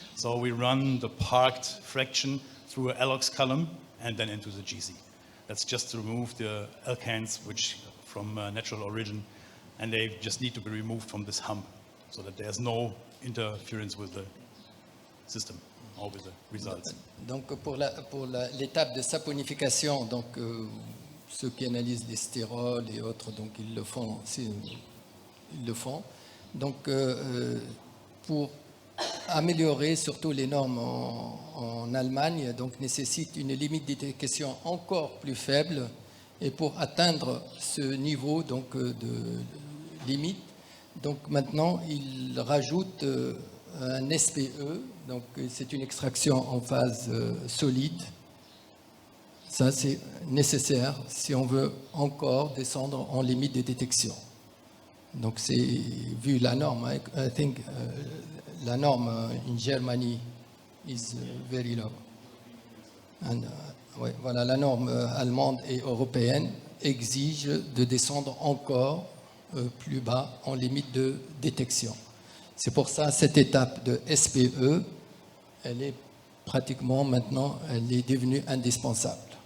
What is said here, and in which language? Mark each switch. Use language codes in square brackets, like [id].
[en] So we run the parked fraction through an allox column and then into the GC. That's just to remove the alkanes which from natural origin, and they just need to be removed from this hump so that there's no interference with the system or with the results. [fr] Donc pour l'étape de saponification, donc ceux qui analysent les stérols et autres, donc ils le font. Ils le font. Donc pour améliorer surtout les normes en Allemagne, donc nécessite une limite de détection encore plus faible, et pour atteindre ce niveau donc de limite, donc maintenant il rajoute un SPE, donc c'est une extraction en phase solide. Ça c'est nécessaire si on veut encore descendre en limite de détection. Donc c'est vu la norme, [en] I think [fr] la norme [en] in Germany is very low. [fr] And, ouais, voilà, la norme allemande et européenne exige de descendre encore plus bas en limite de détection. C'est pour ça cette étape de SPE, elle est pratiquement maintenant, elle est devenue indispensable.